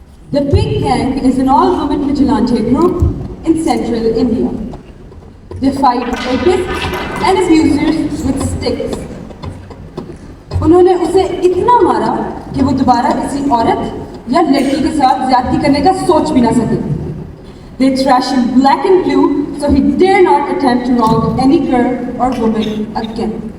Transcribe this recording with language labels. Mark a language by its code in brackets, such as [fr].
[en] The Pink Gang is an all-women vigilante group in central India. They fight rapists and abusers with sticks. [hi] उन्होंने उसे इतना मारा कि वो दोबारा किसी औरत या लड़की के साथ ज्यादती करने का सोच भी ना सके. [en] They trash him black and blue so he dare not attempt to wrong any girl or woman again.